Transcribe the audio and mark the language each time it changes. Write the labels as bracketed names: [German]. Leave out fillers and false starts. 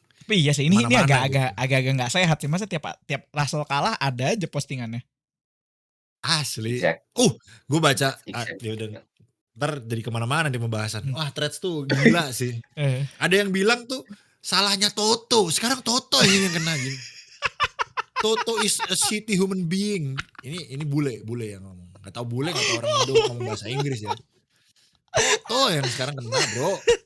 [Indonesian] tapi iya sih ini agak nggak sehat sih. Masa tiap Russell kalah ada aja postingannya. Asli. Gue baca ya udah. Ntar jadi kemana-mana di pembahasan. Wah, Threads tuh gila sih. Ada yang bilang tuh salahnya Toto. Sekarang Toto yang kena gitu. [English] Toto is a shitty human being. [Indonesian] Ini bule yang ngomong. Gak tau bule, gak tau orang Indo ngomong bahasa Inggris ya. Toto yang sekarang kena, bro.